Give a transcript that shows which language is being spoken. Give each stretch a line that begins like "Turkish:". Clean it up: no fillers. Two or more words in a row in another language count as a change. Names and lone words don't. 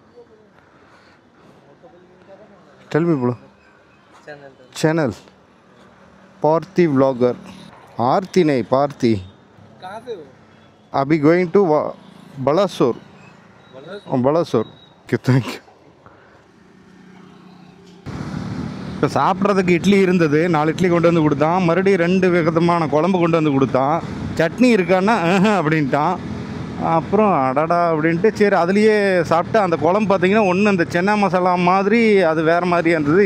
English: tell me bro. channel Parthi vlogger.
Hindi: आरती नहीं पार्थी। कहाँ से हो? अभी गोइंग टू बलासोर। बलासोर कितना
Tamil: இப்போ சாப்பிட்றதுக்கு இட்லி இருந்தது, 4 இட்லி கொண்டு வந்து கொடுத்தான். மறுபடியும் 2 விதமான குழம்பு கொண்டு வந்து கொடுத்தான். சட்னி இருக்கான்னா அப்படின்ட்டான். அப்புறம் அடடா அப்படின்ட்டு சரி அதுலேயே சாப்பிட்டு. அந்த குழம்பு பார்த்திங்கன்னா ஒன்று இந்த சென்னா மசாலா மாதிரி அது வேறு மாதிரியாக இருந்தது.